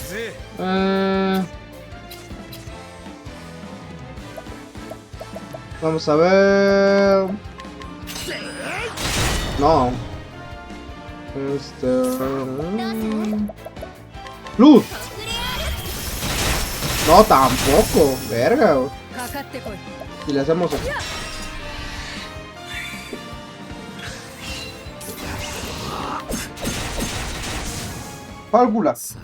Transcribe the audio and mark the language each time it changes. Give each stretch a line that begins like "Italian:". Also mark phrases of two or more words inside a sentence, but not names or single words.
Spanish: Vamos a ver. No. Luz. No, tampoco. Verga.
Japanese: かかってこい。
Spanish: Y le hacemos eso. Válvula.